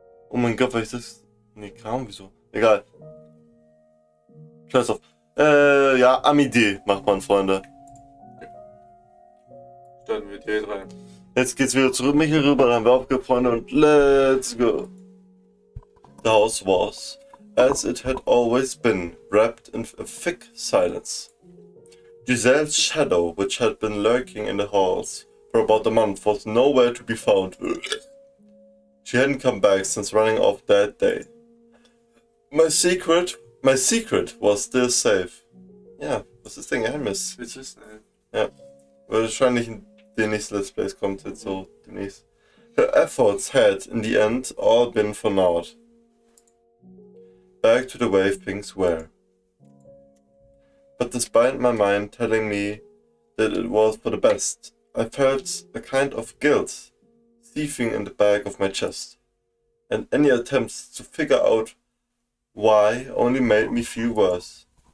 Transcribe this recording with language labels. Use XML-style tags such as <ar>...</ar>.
<de>Oh mein Gott, weil ich das... Nee, kaum, wieso? Egal. Scheiß auf. Ja, Amidee macht man, Freunde. starten wir direkt rein. Jetzt geht's wieder zurück, Michael rüber, haben wir aufgehört, Freunde, und</de> <en>let's go. The house was, as it had always been, wrapped in a thick silence. Giselle's shadow, which had been lurking in the halls for about a month, was nowhere to be found. She hadn't come back since running off that day. My secret was still safe.</en> <de>Ja, was ist dein Geheimnis? Willst du wissen, Ja, wahrscheinlich in den nächsten Let's Plays kommt jetzt so demnächst.</de> <en>Her efforts had, in the end, all been for naught. Back to the way things were. But despite my mind telling me that it was for the best, I felt a kind of guilt seething in the back of my chest, and any attempts to figure out why only made me feel worse.</en>